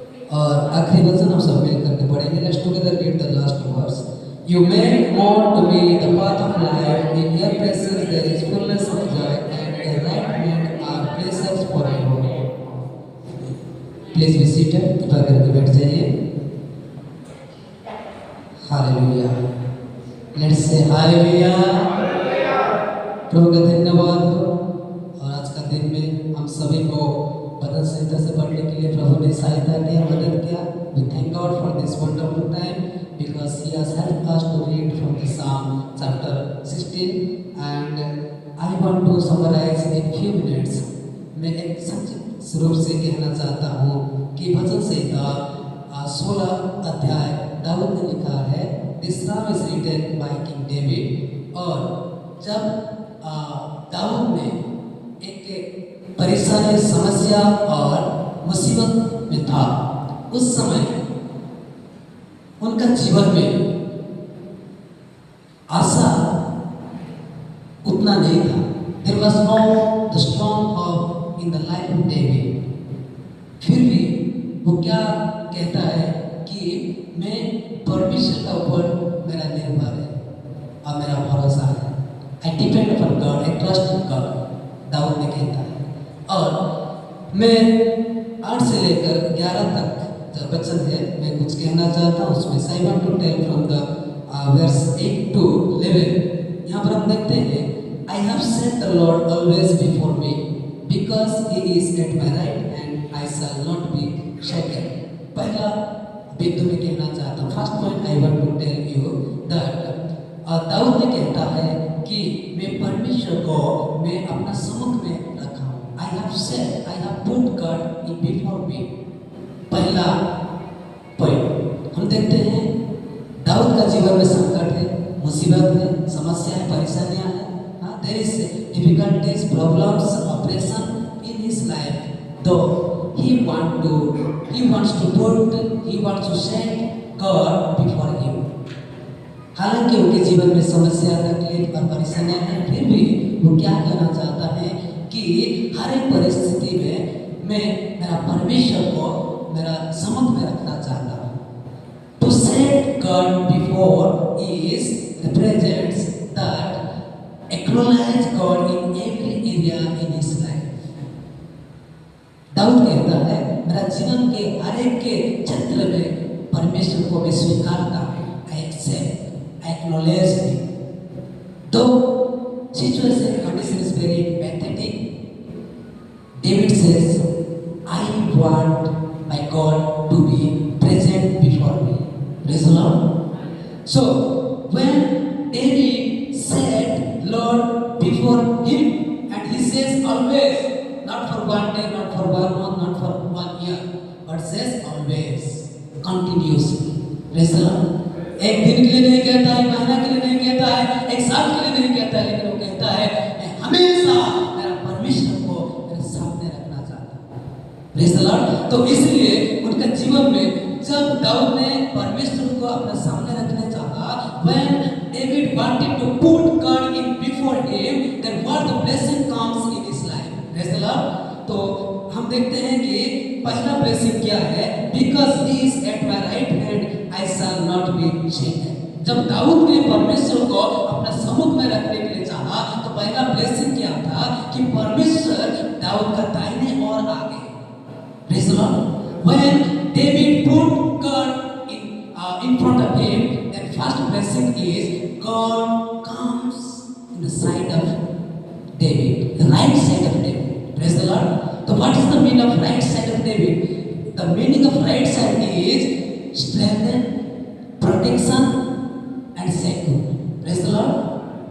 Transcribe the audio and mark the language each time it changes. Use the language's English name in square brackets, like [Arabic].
[Hindi] और आखिरी वचन हम सब मिल करके पढ़ेंगे। [English] Let's together read the last verse. You make known to me the path of life. In your presence there is fullness of joy, and at your right hand are pleasures forever. Please be seated. [Hindi] कृपा करके बैठ जाइए। Hallelujah. [English] Let's say [Hindi] hallelujah. प्रभु का धन्यवाद हो। और आज का दिन में हम सभी को भजन संहिता से पढ़ने के लिए प्रभु ने सहायता किया, मदद किया। [English] We thank God for this wonderful time because He has helped us to read from the Psalm chapter 16, and I want to summarize in few minutes. [Hindi] मैं एक संक्षिप्त रूप से कहना चाहता हूँ कि भजन संहिता 16 अध्याय दाऊद ने लिखा है। [English] This psalm is written by King David। [Hindi] और जब दाऊद ने एक परेशानी, समस्या और मुसीबत में था, उस समय उनका जीवन में आशा उतना नहीं था। [English] There was no the strong hope in the life of David। [Hindi] फिर भी वो क्या कहता है कि मैं परमेश्वर का ऊपर मेरा निर्भर है और मेरा भरोसा है। [English] I depend upon God, I trust in God। [Hindi] Dawood ने कहता है। और मैं 8 से लेकर 11 तक जो वचन है मैं कुछ कहना चाहता हूँ उसमें। [English] I want to tell from the verse 8 to 11। [Hindi] यहाँ पर हम देखते हैं [English] I have set the Lord always before me because He is at my right hand I shall not be shaken। [Hindi] पहला बिंदु में कहना चाहता हूँ, first point [English] I want to tell you that [Hindi] Dawood ने कहता है कि मैं परमेश्वर को मैं अपना सम्मुख में रखा हूँ। [English] I have said, I have put God in before me। [Hindi] पहला पॉइंट हम देखते हैं दाऊद का जीवन में संकट है, मुसीबत है, समस्या है, परेशानियां हैं। [English] There is difficulties, problems, oppression in his life, though he wants to set God before him. [Hindi] हालांकि उनके जीवन में समस्या, तकलीफ और परेशानियां हैं, फिर भी वो क्या कहना चाहता है कि हर एक परिस्थिति में मैं मेरा परमेश्वर को मेरा सम्मुख में रखना चाहता हूँ. [English] To set God before is represents that acknowledge God in every area in his life. [Hindi] Dawood कहता है मेरा जीवन के हर एक के क्षेत्र में परमेश्वर को मैं स्वीकारता हूँ. [English] I accept, I acknowledge him. Though situation condition is very pathetic, David says, I want my God to be present before me. Praise the Lord. So when David said Lord before him, and he says always, not for one day, not for 1 month, not for 1 year, but says always, continuously. Praise the Lord. [Hindi] एक दिन के लिए नहीं कहता है, महीना के लिए नहीं कहता है, एक साल के लिए नहीं कहता है, लेकिन वो कहता है मैं हमेशा मेरा परमेश्वर को मेरे सामने रखना चाहता हूँ. [English] Praise the Lord. [Hindi] तो इसलिए उनका जीवन में जब दाऊद ने परमेश्वर को अपने सामने रखने चाहा, [English] when David wanted to put God in before him, then what the blessing comes in his life. Praise the Lord. [Hindi] तो हम देखते हैं कि पहला ब्लेसिंग क्या है, [English] because he is at my right hand I shall not be shaken. [Hindi] जब दाऊद ने परमेश्वर को अपने सम्मुख में रखने के लिए चाहा, तो पहला ब्लेसिंग क्या था कि परमेश्वर दाऊद का दाहिने और आगे. [English] Praise the Lord. When David put God in front of him, then first blessing is God comes in the side of David, the right side of David. Praise the Lord. So what is the meaning of right side of David? The meaning of right side is strength, protection, and secure. Praise the Lord.